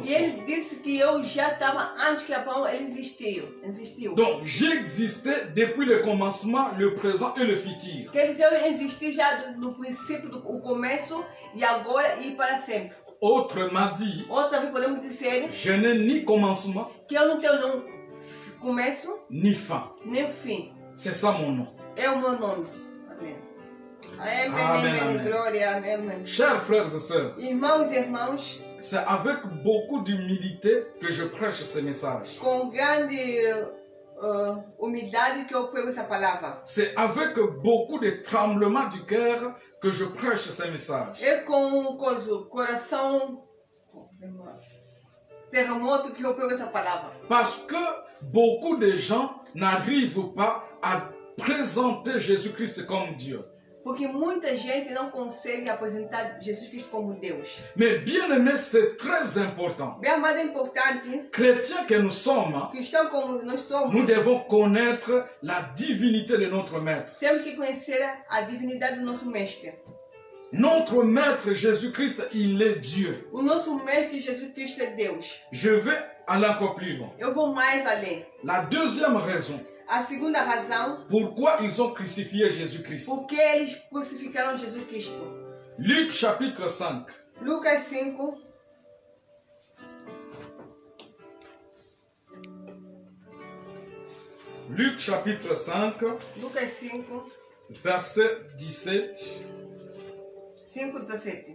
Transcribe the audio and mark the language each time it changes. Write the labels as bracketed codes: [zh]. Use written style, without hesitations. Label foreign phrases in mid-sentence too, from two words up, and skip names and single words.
[pt] E [fr] soit. [pt] ele disse que eu já estava antes que Abraão ele existiu. [fr] Donc, j'existais depuis le commencement, le présent et le futur. [pt] Quer dizer, eu existi já no princípio, do começo e agora e para sempre. [fr] Autrement dit, [pt] Ou também podemos dizer [fr] je n'ai ni commencement, [pt] que eu não tenho não começo [fr] ni fin. [pt] nem fim. [fr] C'est ça mon nom. [pt] É o meu nome. Amém. Amém, Amém, amém, amém. glória, amém, amém. [fr] Chers frères et sœurs, [pt] Irmãos e irmãs, [fr] c'est avec beaucoup d'humilité que je prêche ce message. [pt] com grande humildade que eu prego essa palavra. [fr] C'est avec beaucoup de tremblement du cœur que je prêche ce message. [pt] É com coração terremoto que eu prego essa palavra. [fr] Parce que beaucoup de gens n'arrivent pas à présenter Jésus-Christ comme Dieu. [pt] Porque muita gente não consegue apresentar Jesus Cristo como Deus. [fr] Mais bien aimé, c'est très important. [pt] Bem amado, é importante, [fr] Chrétiens que nous sommes, [pt] cristão como nós somos, [fr] nous devons connaître la divinité de notre Maître. [pt] temos que conhecer a divindade do nosso Mestre. [fr] Notre Maître Jésus-Christ, il est Dieu. [pt] O nosso Mestre Jesus Cristo é Deus. [fr] Je vais aller encore plus loin. [pt] Eu vou mais além. [fr] La deuxième raison, [pt] A segunda razão, [fr] pourquoi ils ont crucifié Jésus-Christ. [pt] porque eles crucificaram Jesus Cristo. [fr] Luc chapitre 5. [pt] Lucas 5, [fr] Luc chapitre 5, [pt] Lucas 5, [fr] verset 17, [pt] 5:17